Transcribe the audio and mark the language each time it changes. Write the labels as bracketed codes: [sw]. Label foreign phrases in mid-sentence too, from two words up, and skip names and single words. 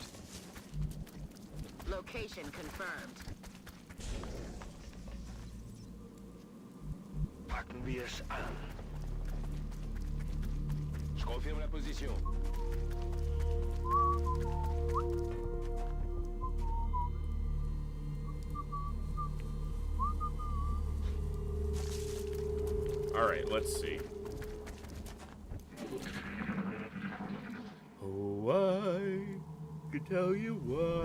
[en] Location confirmed. [de] Packen wir es an. [fr] Je confirme la position. [en] Alright, let's see. Oh, I could tell you why.